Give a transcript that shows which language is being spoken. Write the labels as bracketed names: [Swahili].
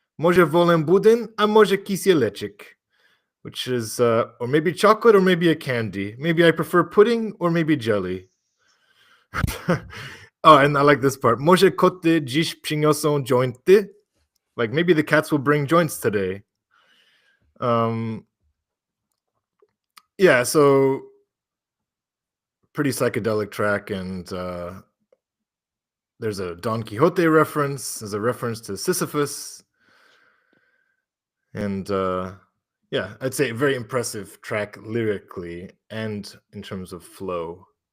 [Polish] Może wolę budyń, a może kisieleczek. [English] Which is, or maybe chocolate, or maybe a candy. Maybe I prefer pudding, or maybe jelly. Oh, and I like this part. [Polish] Może koty dziś przyniosą jointy. [English] Like, maybe the cats will bring joints today. Yeah, so pretty psychedelic track, and there's a Don Quixote reference. There's a reference to Sisyphus. And yeah, I'd say a very impressive track lyrically and in terms of flow.